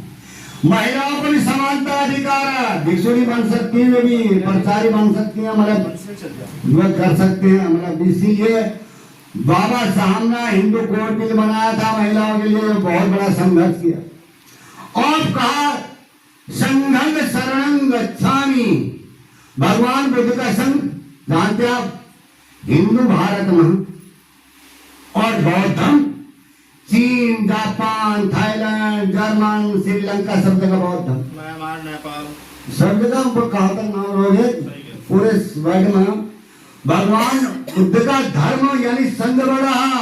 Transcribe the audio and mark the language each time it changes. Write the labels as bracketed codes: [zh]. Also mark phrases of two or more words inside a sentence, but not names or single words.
[hi] महिलाओं को भी समानता अधिकार है, भिक्षुणी बन सकती है, वे भी प्रचारी बन सकती है, मतलब वो कर सकते हैं। मतलब इसीलिए बाबा साहब ने हिंदू कोड बिल बनाया था महिलाओं के लिए, बहुत बड़ा संघर्ष किया और कहा [pi] संघं शरणं गच्छामि। [hi] भगवान बुद्ध का संघ जानते आप, हिंदू भारत में और बौद्ध धर्म चीन, जापान, थाईलैंड, जर्मन, श्रीलंका सब जगह बौद्ध धर्म, म्यांमार, नेपाल सब जगह हमको कहा तक नाम रोहित पूरे वर्ल्ड में भगवान बुद्ध का धर्म यानी संघ बढ़ा।